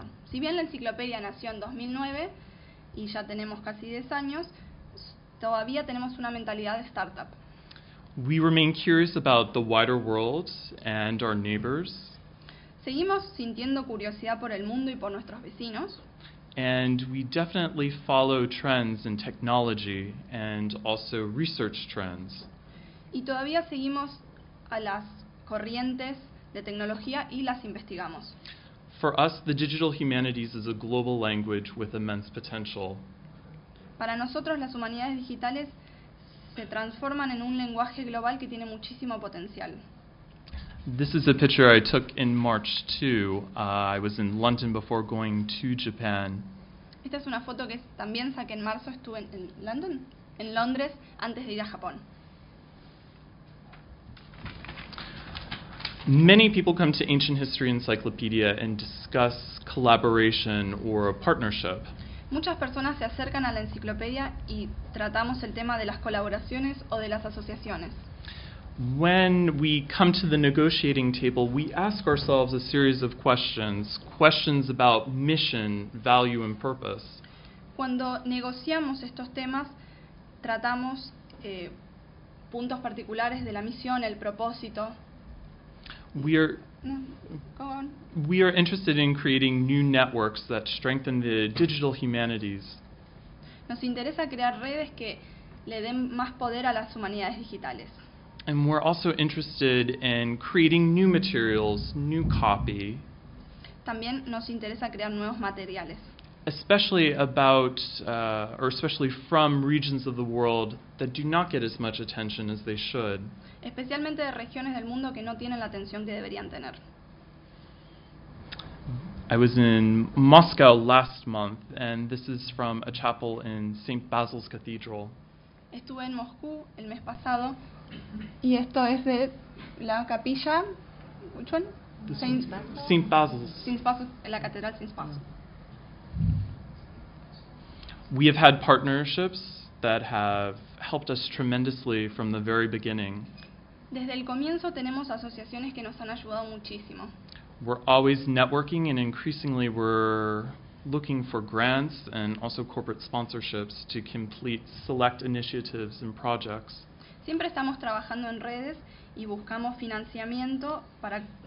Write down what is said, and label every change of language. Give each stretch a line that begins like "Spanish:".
Spanish: Si bien la enciclopedia nació en 2009 y ya tenemos casi 10 años, todavía tenemos una mentalidad de startup.
English: We remain curious about the wider world and our neighbors.
Spanish: Seguimos sintiendo curiosidad por el mundo y por nuestros vecinos.
English: And we definitely follow trends in technology and also research trends.
Spanish: Y todavía seguimos a las corrientes de tecnología y las investigamos.
English: For us, the digital humanities is a global language with immense potential.
Spanish: Para nosotros, las humanidades digitales se transforman en un lenguaje global que tiene muchísimo potencial.
English: This is a picture I took in March too. I was in London before going to Japan.
Spanish: Esta es una foto que también saqué en marzo. Estuve en London, en Londres, antes de ir a Japón.
English: Many people come to Ancient History Encyclopedia and discuss collaboration or a partnership.
Spanish: Muchas personas se acercan a la enciclopedia y tratamos el tema de las colaboraciones o de las asociaciones.
English: When we come to the negotiating table, we ask ourselves a series of questions, questions about mission, value, and purpose.
Spanish: Cuando negociamos estos temas, tratamos puntos particulares de la misión, el propósito.
English: We are interested in creating new networks that strengthen the digital humanities.
Spanish: Nos interesa crear redes que le den más poder a las humanidades digitales.
English: And we're also interested in creating new materials, new copy.
Spanish: También nos interesa crear nuevos materiales.
English: Especially about, or especially from regions of the world that do not get as much attention as they should.
Spanish: Especialmente de regiones del mundo que no tienen la atención que deberían tener.
English: I was in Moscow last month, and this is from a chapel in St. Basil's Cathedral.
Spanish: Estuve en Moscú el mes pasado, y esto es de la capilla,
English: ¿which one? St. Basil's.
Spanish: La catedral St. Basil's.
English: We have had partnerships that have helped us tremendously from the very beginning.
Spanish: Desde el comienzo tenemos asociaciones que nos han ayudado muchísimo.
English: We're always networking, and increasingly we're looking for grants and also corporate sponsorships to complete select initiatives and projects.
Spanish: Siempre estamos trabajando en redes y buscamos financiamiento para